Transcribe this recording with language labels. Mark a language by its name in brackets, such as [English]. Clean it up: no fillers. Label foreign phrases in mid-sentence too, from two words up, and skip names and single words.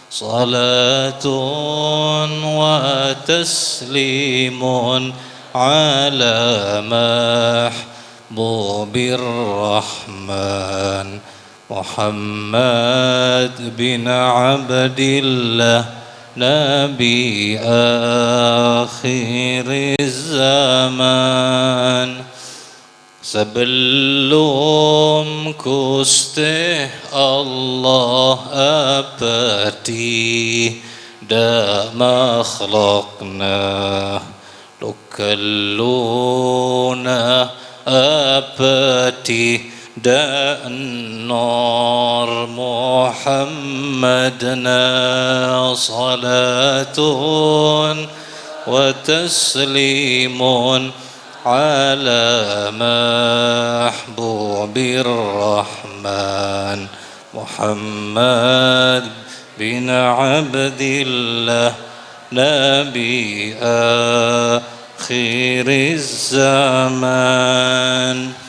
[Arabic] صلاة وتسليم على محبوب الرحمن محمد بن عبد الله نبي آخر الزمان. [Sundanese] Sebelum Gusti Allah abadi da makhlukna lukalluna abadi da nur Muhammadna. [Arabic] صلاة وتسليم على محبوب الرحمن محمد بن عبد الله نبي آخر الزمان.